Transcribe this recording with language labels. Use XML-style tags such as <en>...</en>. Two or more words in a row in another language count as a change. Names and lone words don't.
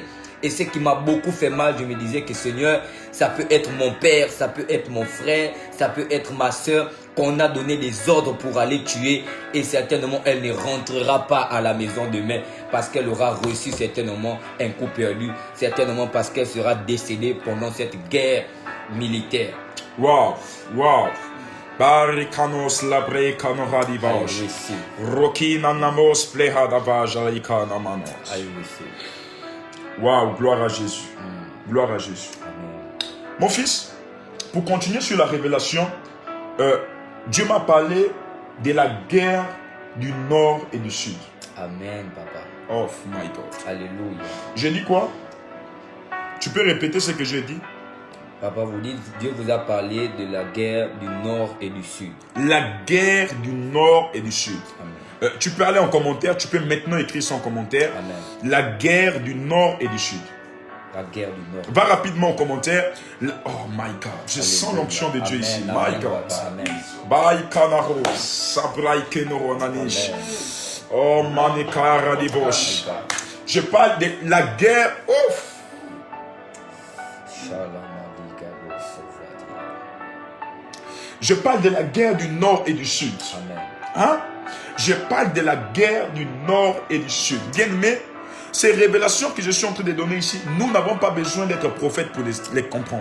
<fr>Et ce qui m'a beaucoup fait mal, je me disais que Seigneur, ça peut être mon père, ça peut être mon frère, ça peut être ma soeur, qu'on a donné des ordres pour aller tuer. Et certainement, elle ne rentrera pas à la maison demain parce qu'elle aura reçu certainement un coup perdu. Certainement parce qu'elle sera décédée pendant cette guerre militaire. Waouh. Barikanos labre kanoradivash. Rokina namos plehadavajaika namanos. Waouh, gloire à Jésus. Gloire à Jésus. Amen. Mon fils, pour continuer sur la révélation, Dieu m'a parlé de la guerre du nord et du sud. Amen, papa.</fr> <en>Oh my God.</en> <fr>Alléluia. J'ai dit quoi? Tu peux répéter ce que j'ai dit? Papa, vous dites, Dieu vous a parlé de la guerre du nord et du sud. La guerre du nord et du sud. Amen. Tu peux aller en commentaire, tu peux maintenant écrire ça en commentaire. Amen. La guerre du nord et du sud. La guerre du nord. Va rapidement en commentaire.</fr> <en>Oh my God,</en> <fr>je sens l'onction de Dieu ici.</fr> <en>My God. Bye kanaro, sabrai kenoro nanish. Oh manikara dibosh.</en> <fr>Je parle de la guerre. Ouf. Je parle de la guerre du nord et du sud. Amen. Hein? Je parle de la guerre du nord et du sud. Bien-aimés, ces révélations que je suis en train de donner ici, nous n'avons pas besoin d'être prophètes pour les comprendre.</fr>